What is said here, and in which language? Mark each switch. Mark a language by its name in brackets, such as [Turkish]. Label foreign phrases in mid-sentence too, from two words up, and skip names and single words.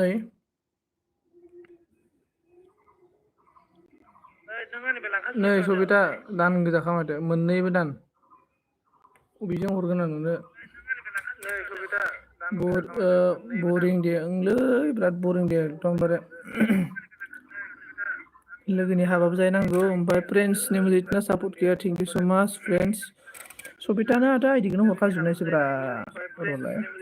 [Bodo] नै सबिता दान गोजाखा माथो मोननैबो दान अबेजों हरगोन आं नोंनो बरिं दे ओंलै बिराद बरिं दे एकदमबारे लोगोनि हाबाबो जाहैनांगौ ओमफ्राय फ्रेन्ड्सनि [Hindi] मुझे इतना सपोर्ट किया [English] thank you so much friends [Bodo] सबितानो आरो आइडिखौनो हरखाजोबनायसो ब्रा रलाय